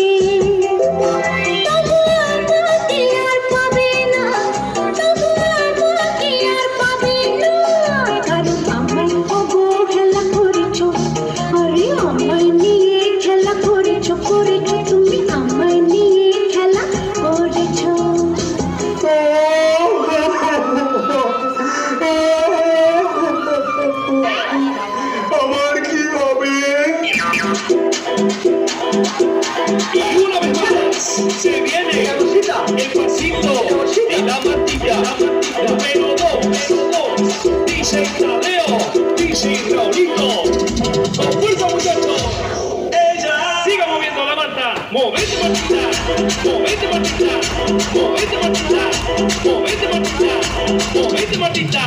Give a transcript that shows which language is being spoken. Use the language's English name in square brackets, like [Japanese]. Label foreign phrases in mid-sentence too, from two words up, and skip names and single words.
[Bangla] তবু আমাকে আর পাবে না, তবু আমাকে আর পাবে না, কারণ আমায় অবহেলা করেছো, আরে আমায় নিয়ে খেলা করেছো, করেছো তুমি আমায় নিয়ে খেলা করেছো। আমার কি হবে? [Spanish] Y una vez más se viene el pasito y la matilla, número dos, dice Tadeo, dice Raulito, con fuerza muchachos, ella siga moviendo la manta, movete matita, movete matita, movete matita, movete matita, movete matita.